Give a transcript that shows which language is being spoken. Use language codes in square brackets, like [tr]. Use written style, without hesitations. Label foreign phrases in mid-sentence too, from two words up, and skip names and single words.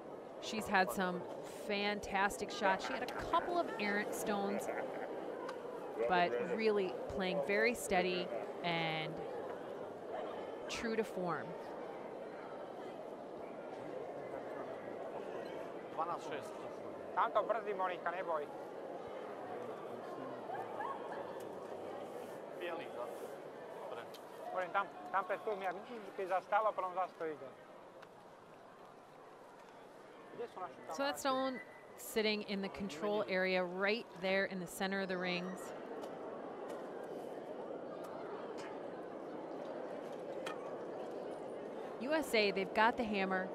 [en] She's had some fantastic shots. She had a couple of errant stones, but really playing very steady and true to form. [sk] Tanto brzi, Monika, neboj. Hovorím, tam pred tým, ja myslím, že keď zastáva, potom zastojí. [en] So that stone sitting in the control area right there in the center of the rings. USA, they've got the hammer.